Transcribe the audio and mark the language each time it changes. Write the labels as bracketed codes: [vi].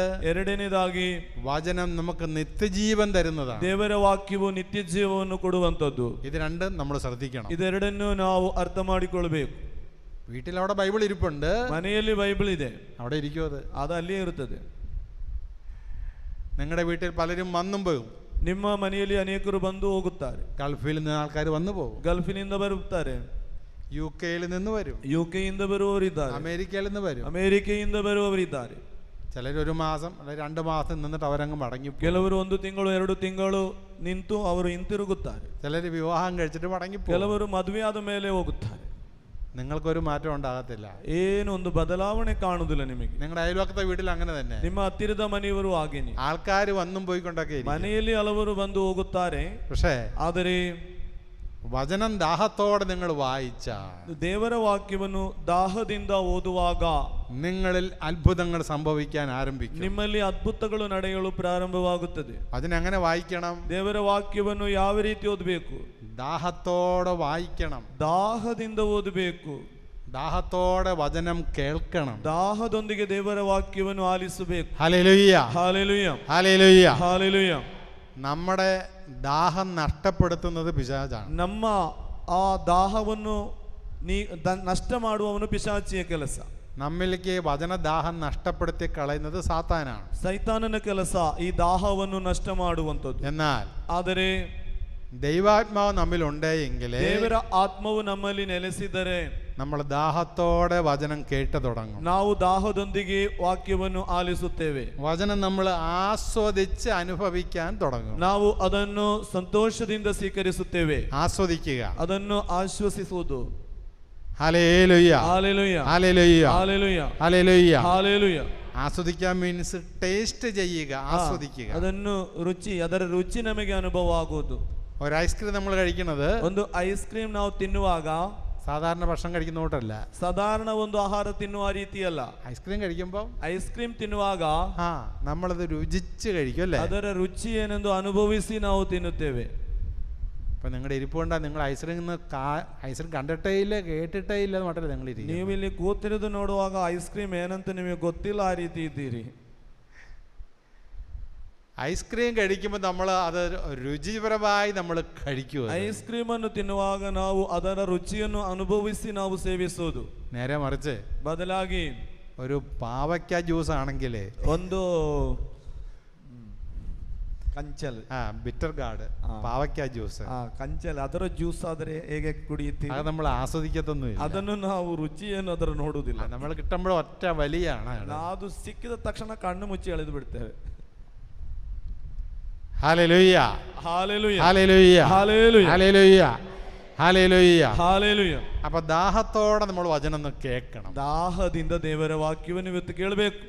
[kn] ಎರಡನೇದಾಗಿ [ml] വചനം നമുക്ക് നിത്യജീവൻ തരുന്നതാണ്. [kn] ದೇವರ ವಾಕ್ಯವು ನಿತ್ಯ ಜೀವವನ್ನು ಕೊಡುವಂತದ್ದು. [ml] ഇത് രണ്ടും നമ്മൾ ശ്രദ്ധിക്കണം. [kn] ಇದೆರಡನ್ನು ನಾವು ಅರ್ಥ ಮಾಡಿಕೊಳ್ಳಬೇಕು. [ml] വീട്ടിൽ അവിടെ ബൈബിൾ ഇരിപ്പുണ്ട്. [kn] ಮನೆಯಲ್ಲಿ ಬೈಬಲ್ ಇದೆ, [ml] അവിടെ ഇരിക്കും. [kn] ಅದು ಅಲ್ಲಿಯೇ ಇರುತ್ತದೆ. [ml] നിങ്ങളുടെ വീട്ടിൽ പലരും വന്നും പോകും. [kn] ನಿಮ್ಮ ಮನೆಯಲ್ಲಿ ಅನೇಕರು ಬಂದು ಹೋಗುತ್ತಾರೆ. [ml] ഗൾഫിൽ നിന്ന് ആൾക്കാർ വന്നു പോകും. [kn] ಗಲ್ಫಿನಿಂದ ಬರುತ್ತಾರೆ. [ml] യുകെയിൽ നിന്ന് വരും. [kn] ಯುಕೆಯಿಂದ ಬರುವವರಿದ್ದಾರೆ. [ml] അമേരിക്കയിൽ നിന്ന് വരും. [kn] ಅಮೆರಿಕೆಯಿಂದ ಬರುವವರಿದ್ದಾರೆ. [ml] ചിലർ 1 മാസം അല്ലെങ്കിൽ 2 മാസം നിന്നിട്ട് അവരങ്ങ് മടങ്ങി. [kn] ಕೆಲವರು 1 ತಿಂಗಳು 2 ತಿಂಗಳು ನಿಂತು ಅವರು ಹಿಂತಿರುಗುತ್ತಾರೆ. [ml] ചിലർ വിവാഹം കഴിച്ചിട്ട് മടങ്ങി. [kn] ಕೆಲವರು ಮದುವೆಯಾದ ಮೇಲೆ ಹೋಗುತ್ತಾರೆ. [ml] നിങ്ങൾക്കൊരു മാറ്റം ഉണ്ടാകത്തില്ല. [kn] ಏನು ಒಂದು ಬದಲಾವಣೆ ಕಾಣುವುದಿಲ್ಲ ನಿಮಗೆ. [ml] നിങ്ങളുടെ അയൽവക്കത്തെ വീട്ടിൽ അങ്ങനെ തന്നെ. [kn] ನಿಮ್ಮ ಹತ್ತಿರದ ಮನೆಯವರು ಹಾಗೇನೆ. [ml] ആൾക്കാർ വന്നും പോയിക്കൊണ്ടൊക്കെ [kn] ಮನೆಯಲ್ಲಿ ಹಲವರು ಬಂದು ಹೋಗುತ್ತಾರೆ. [ml] പക്ഷേ [kn] ಆದರೆ [ml] വചനം ദാഹത്തോടെ നിങ്ങൾ വായിച്ചാൽ, [kn] ದೇವರ ವಾಕ್ಯವನ್ನು ದಾಹದಿಂದ ಓದುವಾಗ [ml] നിങ്ങളിൽ അത്ഭുതങ്ങൾ സംഭവിക്കാൻ ആരംഭിക്കും. [kn] ನಿಮ್ಮಲ್ಲಿ ಅದ್ಭುತಗಳು ನಡೆಯಲು ಪ್ರಾರಂಭವಾಗುತ್ತದೆ. [ml] അതിനെങ്ങനെ വായിക്കണം? [kn] ದೇವರ ವಾಕ್ಯವನ್ನು ಯಾವ ರೀತಿ ಓದಬೇಕು? [ml] ദാഹത്തോടെ വായിക്കണം. [kn] ದಾಹದಿಂದ ಓದಬೇಕು. [ml] ദാഹത്തോടെ വചനം കേൾക്കണം. [kn] ದಾಹದೊಂದಿಗೆ ದೇವರ ವಾಕ್ಯವನ್ನು ಆಲಿಸಬೇಕು. [ml] ഹല്ലേലൂയ. ഹല്ലേലൂയ. ഹല്ലേലൂയ. ഹല്ലേലൂയ. നമ്മുടെ ദാഹം നഷ്ടപ്പെടുത്തുന്നത് പിശാചാണ്. [kn] ನಮ್ಮ ಆ ದಾಹವನ್ನು ನಷ್ಟ ಮಾಡುವವನು ಪಿಶಾಚಿಯ ಕೆಲಸ. [ml] നമ്മിലേക്ക് വചനദാഹം നഷ്ടപ്പെടുത്തി കളയുന്നത് സാത്താനാണ്. [kn] ಸೈತಾನನ ಕೆಲಸ ಈ ದಾಹವನ್ನು ನಷ್ಟ ಮಾಡುವಂಥದ್ದು. [ml] എന്നാൽ [kn] ಆದರೆ [ml] ദൈവാത്മാവ് നമ്മിലുണ്ട് എങ്കിൽ, [kn] ದೇವರ ಆತ್ಮವು ನಮ್ಮಲ್ಲಿ ನೆಲೆಸಿದರೆ [ml] നമ്മൾ ദാഹത്തോടെ വചനം കേട്ടു തുടങ്ങും. [kn] ನಾವು ದಾಹದೊಂದಿಗೆ ವಾಕ್ಯವನ್ನು ಆಲಿಸುತ್ತೇವೆ. [ml] വചനം നമ്മൾ ആസ്വദിച്ച് അനുഭവിക്കാൻ തുടങ്ങും. [kn] ನಾವು ಅದನ್ನು ಸಂತೋಷದಿಂದ ಸ್ವೀಕರಿಸುತ್ತೇವೆ. [ml] ആസ്വദിക്കുക. [kn] ಅದನ್ನು ಆಶ್ವಸಿಸುವುದು. [ml] Hallelujah. Hallelujah. Hallelujah. Hallelujah. Hallelujah. Hallelujah. ആസ്വദിക്കാൻ [en] means taste [ml] ചെയ്യുക, ആസ്വദിക്കുക. [kn] ಅದನ್ನು ರುಚಿ, ಅದರ ರುಚಿ ನಮಗೆ ಅನುಭವ ಆಗುವುದು. [ml] ഒരു ഐസ്ക്രീം നമ്മൾ കഴിക്കുന്നത് [kn] ಒಂದು ಐಸ್ ಕ್ರೀಮ್ ನಾವು ತಿನ್ನುವಾಗ [ml] സാധാരണ ഭക്ഷണം കഴിക്കുന്ന കൂട്ടല്ല. [kn] ಸಾಧಾರಣ ಒಂದು ಆಹಾರ ತಿನ್ನುವ ರೀತಿಯಲ್ಲ. [ml] ഐസ്ക്രീം കഴിക്കുമ്പോൾ [kn] ಐಸ್ ಕ್ರೀಮ್ ತಿನ್ನುವಾಗ [ml] നമ്മളത് രുചിച്ച് കഴിക്കും അല്ലേ? [kn] ಅದರ ರುಚಿ ಏನೆಂದು ಅನುಭವಿಸಿ ನಾವು ತಿನ್ನುತ್ತೇವೆ. [ml] ഇപ്പം നിങ്ങളുടെ ഇരിപ്പ് കൊണ്ടാ നിങ്ങൾ ഐസ്ക്രീം കണ്ടിട്ടേ ഇല്ല, കേട്ടിട്ടേ ഇല്ല എന്ന് മാത്രമല്ല നിങ്ങൾ ഇരിക്കും. [kn] ನೀವು ಇಲ್ಲಿ ಕೂತಿರೋದು ನೋಡುವಾಗ ಐಸ್ ಕ್ರೀಮ್ ಏನಂತ ನಿಮಗೆ ಗೊತ್ತಿಲ್ಲ, ಆ ರೀತಿ ಇದ್ದೀರಿ. [ml] ഐസ്ക്രീം കഴിക്കുമ്പോൾ നമ്മൾ അത് രുചിപരമായി നമ്മൾ കഴിക്കുക. [kn] ಐಸ್ ಕ್ರೀಮ್ ಅನ್ನು ತಿನ್ನುವಾಗ ನಾವು ಅದರ ರುಚಿಯನ್ನು ಅನುಭವಿಸಿ ನಾವು ಸೇವಿಸುವುದು. [ml] നേരെ മറിച്ച് [kn] ಬದಲಾಗಿ [ml] ഒരു പാവയ്ക്ക ജ്യൂസ് ആണെങ്കിൽ [kn] ಒಂದು ಕಂಚಲ್ [en] bitter gourd [ml] പാവയ്ക്ക ജ്യൂസ് [kn] ಕಂಚಲ್ ಅದರ ಜ್ಯೂಸ್ ಆದರೆ ಹೇಗೆ ಕುಡಿಯುತ್ತೀವಿ? [ml] അത് നമ്മൾ ആസ്വദിക്കത്തൊന്നുമില്ല. [kn] ಅದನ್ನು ನಾವು ರುಚಿಯನ್ನು ಅದರ ನೋಡುವುದಿಲ್ಲ. [ml] നമ്മൾ കിട്ടുമ്പോൾ ഒറ്റ വലിയാണ്. [kn] ಅದು ಸಿಕ್ಕಿದ ತಕ್ಷಣ ಕಣ್ಣು ಮುಚ್ಚಿ ಎಳೆದು ಬಿಡ್ತೇವೆ. [ml] Hallelujah hallelujah hallelujah hallelujah hallelujah hallelujah hallelujah. അപ്പൊ ദാഹത്തോടെ നമ്മൾ വചനം ഒന്ന് കേൾക്കണം. [kn] ദാഹದಿಂದ ದೇವರ ವಾಕ್ಯವನ್ನು ಇವತ್ತು ಕೇಳಬೇಕು.